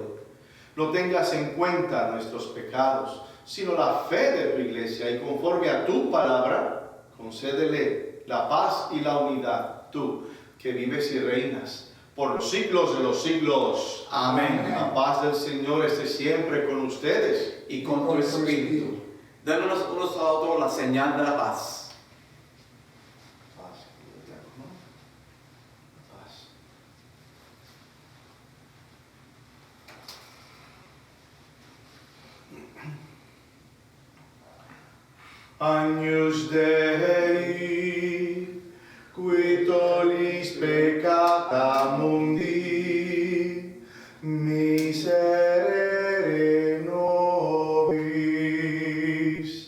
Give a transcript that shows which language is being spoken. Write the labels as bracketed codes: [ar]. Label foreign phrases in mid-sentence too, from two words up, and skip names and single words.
[es] No tengas en cuenta nuestros pecados, sino la fe de tu iglesia, y conforme a tu palabra, concédele la paz y la unidad, tú que vives y reinas por los siglos de los siglos. Amén. La paz del Señor esté siempre con ustedes Y con tu espíritu. Démonos unos a otros la señal de la paz. Paz, ¿no? Paz. [la] Agnus Dei, qui tollis peccata mundi, miserere nobis.